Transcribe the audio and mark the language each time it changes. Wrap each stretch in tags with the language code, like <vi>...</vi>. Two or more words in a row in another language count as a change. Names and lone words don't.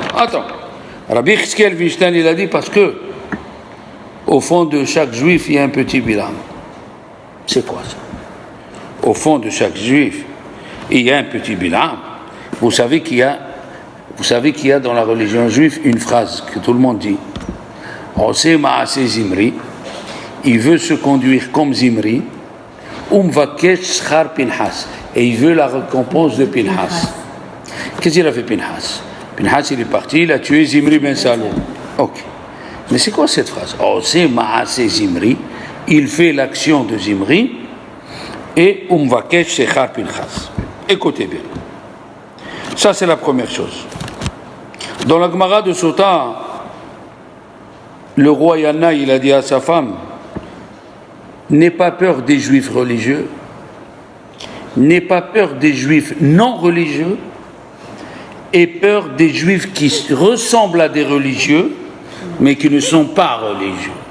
<fr>Rabbi Chizkiel Weinstein, il a dit parce que au fond de chaque juif, il y a un petit Bilam. C'est quoi ça? Au fond de chaque juif, il y a un petit Bilam. Vous savez qu'il y a dans la religion juive une phrase que tout le monde dit.</fr> <he>עושה מעשה זמרי,</he> <fr>il veut se conduire comme Zimri,</fr> <he>ומבקש שכר פנחס,</he> <fr>et il veut la récompense de Pinhas. Qu'est-ce qu'il a fait Pinhas? Pinhas, il est parti, il a tué Zimri ben Salou. Ok. Mais c'est quoi cette phrase?</fr> <he>עושה מעשה זמרי,</he> <fr>il fait l'action de Zimri, et</fr> <he>ומבקש שכר פנחס.</he> <fr>Écoutez bien. Ça, c'est la première chose. Dans la Gemara de Sota, le roi Yana, il a dit à sa femme, n'aie pas peur des juifs religieux, n'aie pas peur des juifs non religieux, aie peur des juifs qui ressemblent à des religieux, mais qui ne sont pas religieux.</fr>